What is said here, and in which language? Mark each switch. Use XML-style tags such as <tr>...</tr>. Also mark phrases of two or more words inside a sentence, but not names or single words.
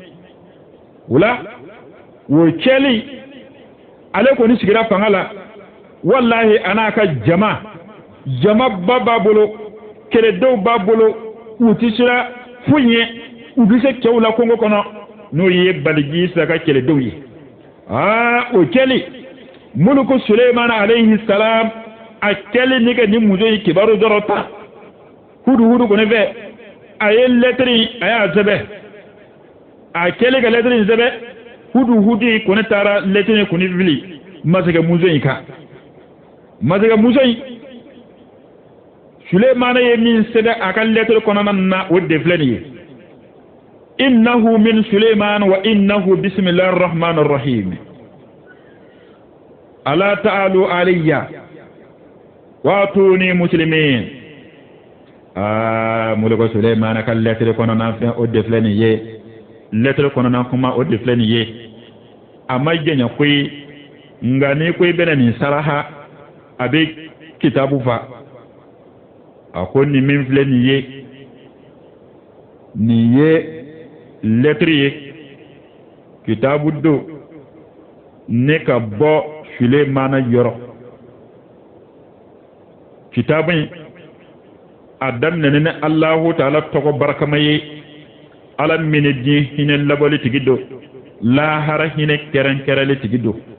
<bm>o la o kɛli ale kɔni sigira fanga la walahi a n'a ka jama ba b'a bolo kɛlɛdenw b'a bolo u tɛ sera foyi ɲɛ u bɛ se cɛw la kungo kɔnɔ n'o ye Balikisa ka kɛlɛdenw ye o kɛli Muluku Sulemana</bm> <ar>عليه السلام</ar> <bm>a kɛli ni ka ni muso ye kibaru dɔrɔn ta hudu kɔni fɛ a ye lɛtiri a y'a sɛbɛn a kɛli ka lɛtiri in sɛbɛn hudu kɔni taara lɛtiri kɔni fili masakɛmuso in kan masakɛmuso in Sulemana ye min sɛbɛn a ka lɛtiri kɔnɔna na o de filɛ nin ye</bm> <ar>إنه من سليمان وإنه بسم الله الرحمن الرحيم ألا تعلوا علي وأتوني مسلمين</ar> <bm>Muluku Sulemana ka lɛtiri kɔnɔna fɛn o de filɛ nin ye lɛtiri kɔnɔna kuma o de filɛ nin ye a ma jɛnya koyi nka ni ko i bɛna nin saraha a bɛ kitabu fa a ko nin min filɛ nin ye lɛtiri ye kitabu don ne ka bɔ Sulemana yɔrɔ kitabu in a daminɛ ni Allahu Taala tɔgɔ barakama ye Ala min ye diɲɛ hinɛ labɔli tigi don lahara hinɛ kɛrɛnkɛrɛnli tigi don</bm>